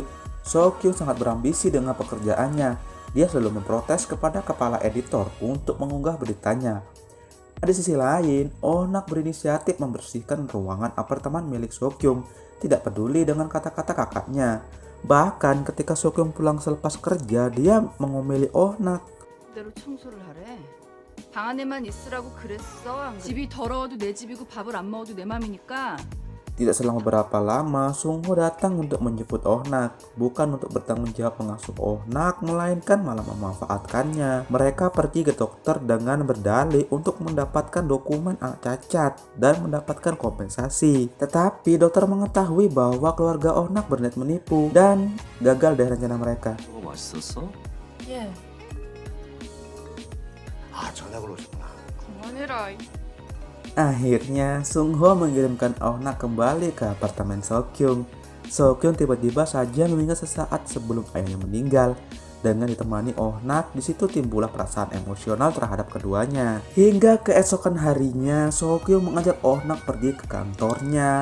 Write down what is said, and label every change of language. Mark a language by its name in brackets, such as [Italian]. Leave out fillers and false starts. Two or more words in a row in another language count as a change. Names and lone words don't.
[Indonesian] So Kyung sangat berambisi dengan pekerjaannya. Dia selalu memprotes kepada kepala editor untuk mengunggah beritanya. Di sisi lain, Onak berinisiatif membersihkan ruangan apartemen milik So Kyung, tidak peduli dengan kata-kata kakaknya. Bahkan ketika So Kyung pulang selepas kerja, dia mengomeli Onak. [Korean] 그대로 청소를 하래. 방 안에만 있으라고 그랬어. 안 그래? 집이 더러워도 내 집이고 밥을 안 먹어도 내 맘이니까. [Indonesian] Tidak selang beberapa lama, Sung Ho datang untuk menjemput Onak. Bukan untuk bertanggung jawab mengasuh Onak, melainkan malah memanfaatkannya. Mereka pergi ke dokter dengan berdalih untuk mendapatkan dokumen anak cacat dan mendapatkan kompensasi. Tetapi dokter mengetahui bahwa keluarga Onak berniat menipu dan gagal dari rencana mereka. [Korean] 그거 맛있었어? 예. 아, 전학을 오셨구나. 그만해라. [Indonesian] Akhirnya, Sung Ho mengirimkan Onak kembali ke apartemen So Kyung. So Kyung tiba-tiba saja meninggal sesaat sebelum ayahnya meninggal. Dengan ditemani Ohnak, di situ timbullah perasaan emosional terhadap keduanya. Hingga keesokan harinya, Sokyung mengajak Ohnak pergi ke kantornya.